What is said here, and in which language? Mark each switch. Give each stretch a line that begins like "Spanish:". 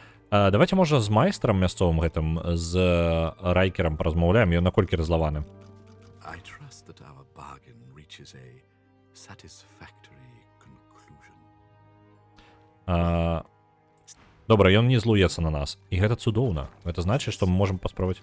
Belarusian: Давайте, можа, з майстрам мясцовым гэтым, з райкерам паразмаўляем, ён наколькі разлаваны.
English: I trust that our bargain reaches a satisfactory conclusion.
Belarusian: Добра, ён не злуецца на нас. І гэта цудоўна. Гэта значыць, што мы можам паспрабаваць...